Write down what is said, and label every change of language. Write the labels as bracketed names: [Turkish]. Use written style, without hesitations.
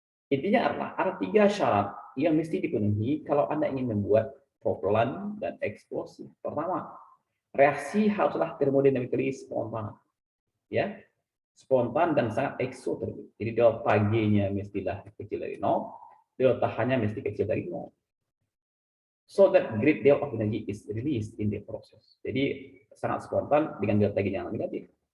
[Indonesian] Intinya adalah ada 3 syarat yang mesti dipenuhi kalau Anda ingin membuat propelan dan eksplosif. Pertama, reaksi haruslah thermodynamically spontan, ya, spontan dan sangat eksotermik. Jadi delta G-nya mestilah kecil dari 0, delta H-nya mesti kecil dari 0. [English] So that great deal of energy is released in the process. [Indonesian] Jadi sangat spontan dengan delta G yang negatif.